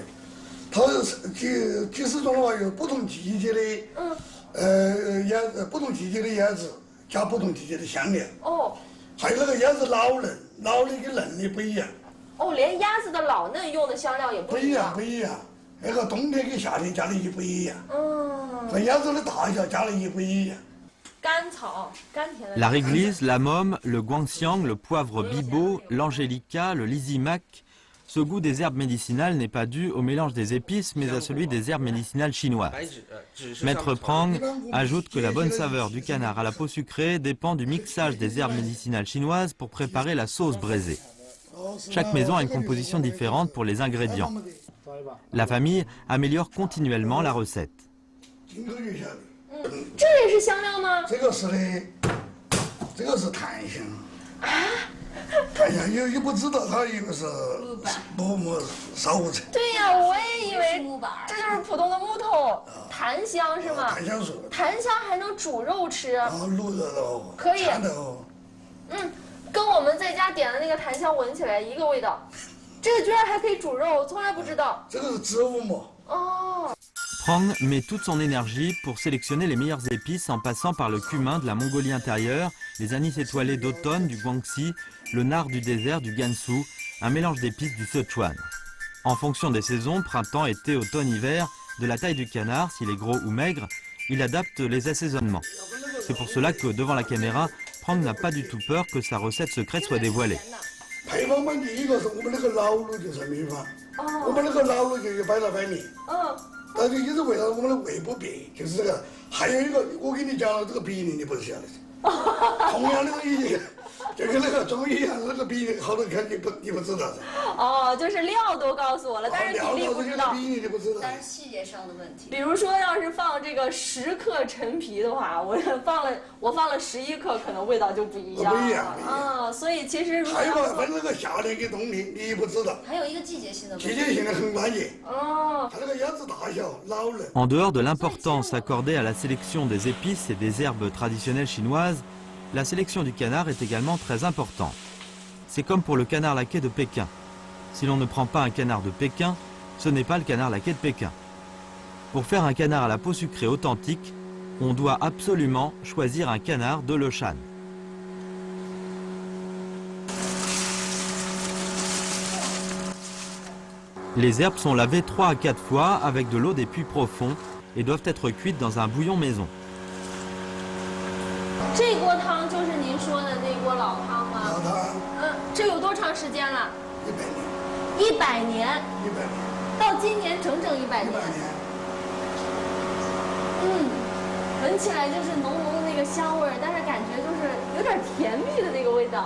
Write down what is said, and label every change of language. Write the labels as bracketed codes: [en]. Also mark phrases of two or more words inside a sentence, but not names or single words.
[zh] 它几十种的话，有不同季节的，鸭子，不同季节的鸭子加不同季节的香料。哦。还有那个鸭子老嫩，老的跟嫩的不一样。哦，连鸭子的老嫩用的香料也不一样。不一样。那个冬天跟夏天加的也不一样。和鸭子的大小加的也不一样。甘草，甘甜的。 [fr] La réglisse, la môme, le guangxiang, le poivre bibot, l'angélica, le lysimac. Ce goût des herbes médicinales n'est pas dû au mélange des épices, mais à celui des herbes médicinales chinoises. Maître Prang ajoute que la bonne saveur du canard à la peau sucrée dépend du mixage des herbes médicinales chinoises pour préparer la sauce braisée. Chaque maison a une composition différente pour les ingrédients. La famille améliore continuellement la recette. [zh] 这也是香料吗？这个是的，这个是檀香。檀香也不知道它一个是木烧成。对呀，我也以为这就是普通的木头，檀香是吗？檀香树。檀香还能煮肉吃。卤肉。可以。嗯，跟我们在家点的那个檀香闻起来一个味道。这个居然还可以煮肉，我从来不知道。这个是植物末。哦。 [fr] Prang met toute son énergie pour sélectionner les meilleures épices en passant par le cumin de la Mongolie intérieure, les anis étoilés d'automne du Guangxi, le nard du désert du Gansu, un mélange d'épices du Sichuan. En fonction des saisons, printemps, été, automne, hiver, de la taille du canard, s'il est gros ou maigre, il adapte les assaisonnements. C'est pour cela que devant la caméra, Prang n'a pas du tout peur que sa recette secrète soit dévoilée. [zh] 配方嘛，第一个是我们那个老卤就是秘方，我们那个老卤就有100来百年。但是也是为了我们的胃不变，就是这个。还有一个，我跟你讲了，这个比例你不是晓得的。同样的东西，就跟那个中医一样，那个比例好多看你不知道的。哦，就是料都告诉我了，但是比例不知道。比例你不知道。但是细节上的问题。比如说，要是放这个10克陈皮的话，我放了11克，可能味道就不一样。不一样。啊，所以其实如果还有嘛，分那个夏天跟冬天，你不知道。还有一个季节性的问题。季节性的很关键。哦。它那个鸭子大小、老嫩。 [fr] En dehors de l'importance accordée à la sélection des épices et des herbes traditionnelles chinoises, la sélection du canard est également très importante. C'est comme pour le canard laqué de Pékin. Si l'on ne prend pas un canard de Pékin, ce n'est pas le canard laqué de Pékin. Pour faire un canard à la peau sucrée authentique, on doit absolument choisir un canard de Leshan. Les herbes sont lavées 3 à 4 fois avec de l'eau des puits profonds et doivent être cuites dans un bouillon maison. [zh] 这锅汤就是您说的那锅老汤吗？老汤。这有多长时间了？100年。 100年。 100年。到今年整整100年。闻起来就是浓浓的那个香味儿，但是感觉就是有点甜蜜的那个味道。